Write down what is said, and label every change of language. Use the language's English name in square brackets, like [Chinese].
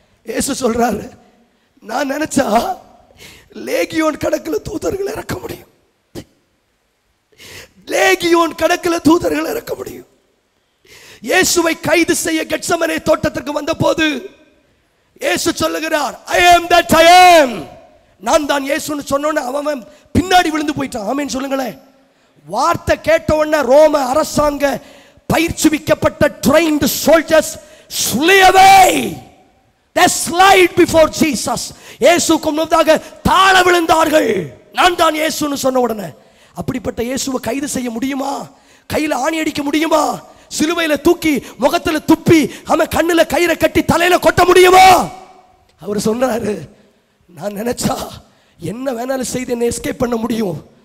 [Tamil] இயேசு சொல்றாரு, நான் நினைச்சா லேகியோன் கணக்கில் தூதர்கள் இறக்க முடியும், லேகியோன் கணக்கில் தூதர்கள் இறக்க முடியும். இயேசுவை கைது செய்ய கெத்சமனே தோட்டத்திற்கு வந்த போது இயேசு சொல்லுகிறார், [English] I am that I am. [Tamil] நான் தான் இயேசுன்னு சொன்னோன்னு அவன் பின்னாடி விழுந்து போயிட்டான். ஆமென் சொல்லுங்களேன். வார்த்தை கேட்ட உடனே ரோம அரசாங்க பயிற்சிவிக்கப்பட்ட [English] trained soldiers slay away, they slide before Jesus. [Tamil] இயேசுக்கு முன்னதாக தாழ விழுந்தார்கள். நான் தான் இயேசுன்னு சொன்ன உடனே. அப்படிப்பட்ட இயேசுவை கைது செய்ய முடியுமா? கையில ஆணி அடிக்க முடியுமா? சிலுவையில தூக்கி முகத்துல துப்பி அவன் கண்ணுல கயிறை கட்டி தலையில கொட்ட முடியுமா? அவர் சொல்றாரு, நான் நினைச்சா என்ன வேணாலும் செய்து என்ன எஸ்கேப் பண்ண முடியும்.